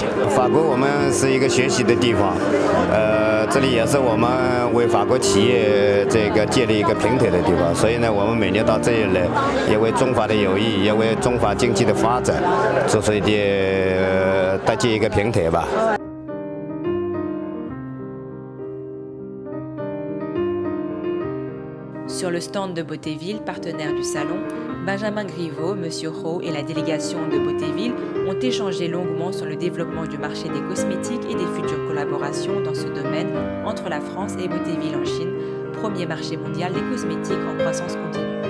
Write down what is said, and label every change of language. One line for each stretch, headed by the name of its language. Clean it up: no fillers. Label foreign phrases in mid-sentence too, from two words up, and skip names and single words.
Chinese: 法国我们是一个学习的地方，这里也是我们为法国企业这个建立一个平台的地方，所以呢，我们每年到这里来，也为中法的友谊，也为中法经济的发展做出一点搭建一个平台吧。
French: Sur le stand de Beautéville, partenaire du salon, Benjamin Griveaux, Monsieur Ro et la délégation de Beautéville ont échangé longuement sur le développement du marché des cosmétiques et des futures collaborations dans ce domaine entre la France et Beautéville en Chine, premier marché mondial des cosmétiques en croissance continue.